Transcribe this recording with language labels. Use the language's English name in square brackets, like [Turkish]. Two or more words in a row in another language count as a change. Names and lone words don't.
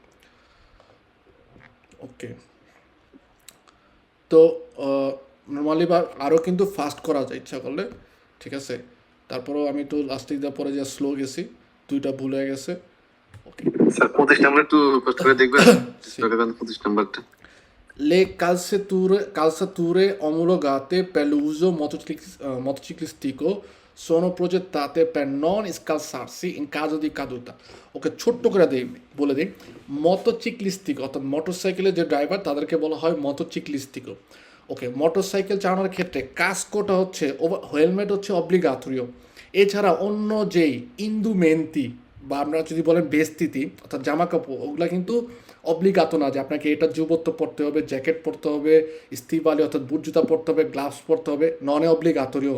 [Bangla] ওকে, তো নর্মালি বা আরও কিন্তু ফাস্ট করা যায় ইচ্ছা করলে, ঠিক আছে? তারপরেও আমি একটু লাস্টে দেওয়ার পরে যে স্লো গেছি, দুইটা ভুল হয়ে গেছে। ওকে, স্যার 25 নাম্বার একটু কষ্ট করে দেখবেন। 25 নাম্বারটা। [Italian] Le calzature omologate per l'uso motociclistico sono progettate per non scalzarsi in caso di caduta. [Bangla] ওকে, ছোট্ট করে বলে দিই, মটোচিক্লিস্টিক অর্থাৎ মোটরসাইকেলের যে ড্রাইভার তাদেরকে বলা হয় মটোচিক্লিস্টিকো। ওকে, মোটরসাইকেল চালানোর ক্ষেত্রে কাস্কোটা হচ্ছে, হেলমেট হচ্ছে অব্লিগাটোরিও। এছাড়া অন্য যেই ইন্দুমেন্তি বা আমরা যদি বলেন বেস্তিতি অর্থাৎ জামা কাপড়, ওগুলা কিন্তু অব্লিগাতো না যে আপনাকে এটা যুবত্ব পড়তে হবে, জ্যাকেট পরতে হবে, স্টিভালি অর্থাৎ বুট জুতা পরতে হবে, গ্লাভস পরতে হবে, [Italian] non obbligatorio.